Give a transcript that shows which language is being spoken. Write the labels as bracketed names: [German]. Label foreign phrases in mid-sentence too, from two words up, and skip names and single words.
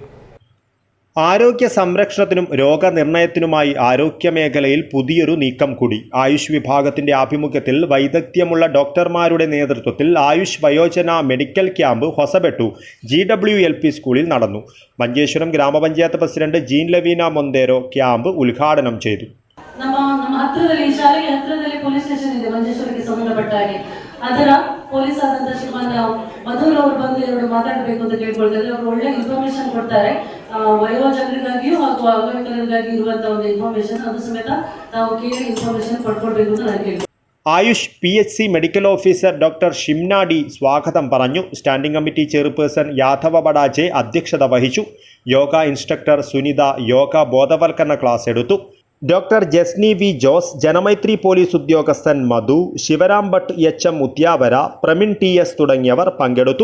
[Malayalam] ആരോഗ്യ സംരക്ഷണത്തിനും രോഗനിർണയത്തിനുമായി ആരോഗ്യമേഖലയിൽ പുതിയൊരു നീക്കം കൂടി. ആയുഷ് വിഭാഗത്തിന്റെ ആഭിമുഖ്യത്തിൽ വൈദഗ്ധ്യമുള്ള ഡോക്ടർമാരുടെ നേതൃത്വത്തിൽ ആയുഷ് വയോജന മെഡിക്കൽ ക്യാമ്പ് ഹൊസബെട്ടു GWLP സ്കൂളിൽ നടന്നു. മഞ്ചേശ്വരം ഗ്രാമപഞ്ചായത്ത് പ്രസിഡന്റ് ജീൻ ലവീന മൊന്തേറോ ക്യാമ്പ് ഉദ്ഘാടനം ചെയ്തു. [Kannada] ನಮ್ಮ ಹತ್ತಿರದಲ್ಲಿ ಈ ಶಾಲೆಗೆ ಹತ್ತಿರದಲ್ಲಿ ಪೊಲೀಸ್ ಸ್ಟೇಷನ್ ಇದೆ ಮಂಜೇಶ್ವರಕ್ಕೆ ಸಂಬಂಧಪಟ್ಟ ಹಾಗೆ. ಅದರ ಪೊಲೀಸ್ ಆದಂತ ಶ್ರೀಮಾನ್ ಮಧುರ್ ಅವರು ಬಂದು ಎರಡು ಮಾತಾಡಬೇಕು ಅಂತ ಕೇಳ್ಕೊಳ್ತಾರೆ. ಅವರು ಒಳ್ಳೆ ಇನ್ಫಾರ್ಮೇಶನ್ ಕೊಡ್ತಾರೆ. ವಯೋಜನರಿಗಾಗಿಯೂ ಹಾಗೂ ಅಂಗವಿಕಲರಿಗಾಗಿ ಇರುವಂತಹ ಒಂದು ಇನ್ಫಾರ್ಮೇಶನ್ ಅದು ಸಮೇತ ನಾವು ಕೇಳಿ ಇನ್ಫಾರ್ಮೇಶನ್ ಪಡ್ಕೊಳ್ಬೇಕು ಅಂತ ನಾನು ಕೇಳ್ತೀನಿ. [Malayalam] ആയുഷ് PHC മെഡിക്കൽ ഓഫീസർ ഡോക്ടർ ഷിംന ഡി സ്വാഗതം പറഞ്ഞു. സ്റ്റാൻഡിംഗ് കമ്മിറ്റി ചെയർപേഴ്സൺ യാദവ ബഡാജെ അധ്യക്ഷത വഹിച്ചു. യോഗ ഇൻസ്ട്രക്ടർ സുനിത യോഗ ബോധവൽക്കരണ ക്ലാസ് എടുത്തു. ഡോക്ടർ ജസ്നി വി ജോസ്, ജനമൈത്രി പോലീസ് ഉദ്യോഗസ്ഥൻ മധു, ശിവരാം ഭട്ട് HM ഉദ്യാവര, പ്രമിൻ TS തുടങ്ങിയവർ പങ്കെടുത്തു.